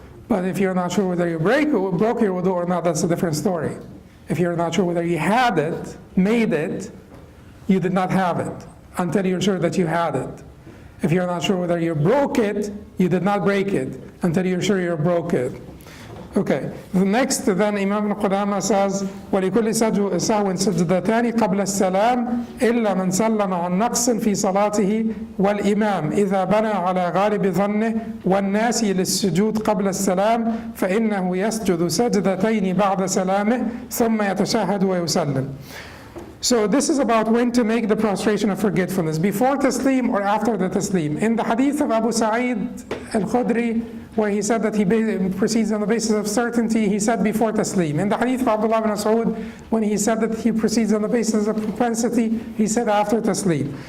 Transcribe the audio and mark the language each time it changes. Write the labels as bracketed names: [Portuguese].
[English] But if you're not sure whether you broke your wudu or not, that's a different story. If you're not sure whether you had it, made it, you did not have it until you're sure that you had it. If you're not sure whether you broke it, you did not break it until you're sure you broke it. Okay, the next then Imam Qudamah says, [Arabic] وَلِكُلِّ سَهْوٍ سُجْدَتَانِ قَبْلَ السَّلَامِ إِلَّا مَنْ سَلَّمَ عَنْ نَقْصٍ فِي صَلَاتِهِ وَالْإِمَامِ إِذَا بَنَى عَلَى غَالِبِ ظَنِّهِ وَالنَّاسِ لِلسُّجُودِ قَبْلَ السَّلَامِ فَإِنَّهُ يَسْجُدُ سَجْدَتَيْنِ بَعْدَ سَلَامِهِ ثُمَّ يَتَشَهَّدُ وَيُسَلِّمُ. [English] So this is about when to make the prostration of forgetfulness, before taslim or after the taslim. In the hadith of Abu Sa'id al-Khudri, where he said that he proceeds on the basis of certainty, he said before taslim. In the hadith of Abdullah ibn Mas'ud, when he said that he proceeds on the basis of propensity, he said after taslim.